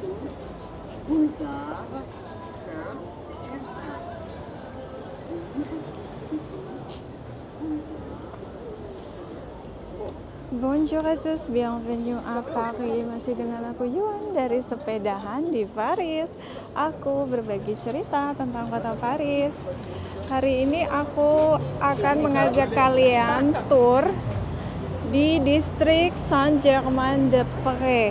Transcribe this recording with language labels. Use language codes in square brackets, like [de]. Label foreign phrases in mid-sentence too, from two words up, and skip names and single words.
[fr] Bonjour à tous, bienvenue à Paris. [id] Masih dengan aku Yuan dari Sepedahan di Paris. Aku berbagi cerita tentang kota Paris. Hari ini aku akan mengajak kalian tour di distrik Saint-Germain-des-Prés.